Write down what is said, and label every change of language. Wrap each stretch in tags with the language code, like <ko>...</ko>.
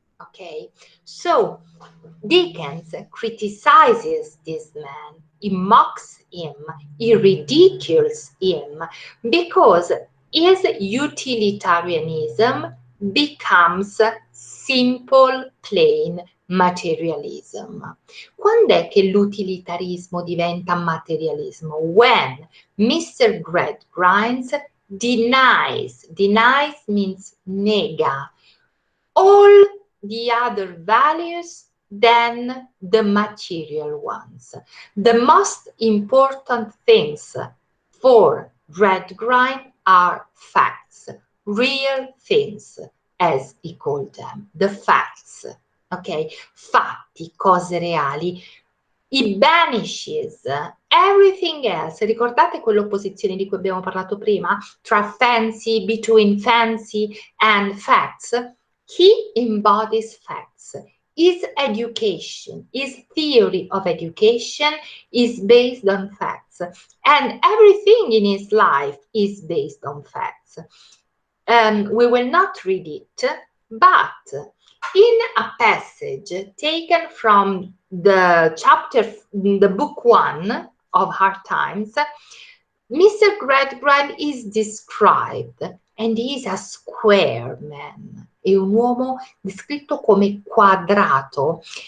<en>Okay, so Dickens criticizes this man, he mocks him, he ridicules him, because is utilitarianism becomes simple, plain materialism.</en> <it>Quando è che l'utilitarismo diventa materialismo?</it> <en>When Mr. Gradgrind denies means</en> <it>nega,</it> <en>all the other values than the material ones. The most important things for Gradgrind are facts, real things, as he called them, the facts, ok?</en> <it>Fatti, cose reali.</it> <en>He banishes everything else.</en> <it>Ricordate quell'opposizione di cui abbiamo parlato prima?</it> <en>Tra fancy, between fancy and facts? He embodies facts. His education, his theory of education is based on facts. And everything in his life is based on facts. We will not read it, but in a passage taken from the chapter, the book 1 of Hard Times, Mr. Gradgrind is described and he is a square man.</en> <it>È un uomo descritto come quadrato.</it>